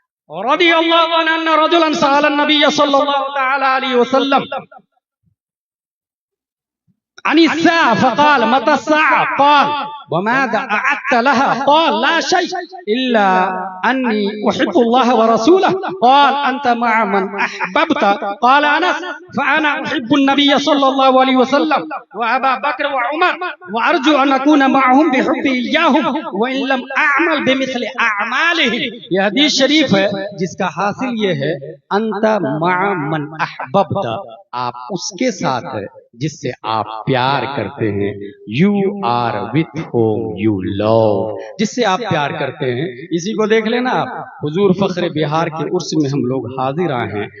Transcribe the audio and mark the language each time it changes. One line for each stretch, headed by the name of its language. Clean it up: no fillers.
Arabic: رضی اللہ عنہ ان رجلا سأل النبی صلی اللہ تعالی علیہ وسلم عن الساعة فقال متى الساعة؟ قال وماذا أعدت لها؟ قال لا شيء إلا أني أحب الله ورسوله. قال أنت مع من أحببت. قال أنس فأنا أحب النبي صلى الله عليه وسلم وأبا بكر وعمر وأرجو أن أكون معهم بحبي إياهم وإن لم أعمل بمثل أعمالهم.
Urdu: یہ حدیث شریف ہے جس کا حاصل یہ ہے
Arabic: أنت مع من أحببت،
Urdu: آپ اس کے ساتھ ہے جس سے آپ پیار کرتے ہیں.
English: You are with whom you love،
Urdu: جس سے آپ پیار کرتے ہیں. اسی کو دیکھ لینا آپ، حضور فخر بہار کے عرس میں ہم لوگ حاضر آئے ہیں.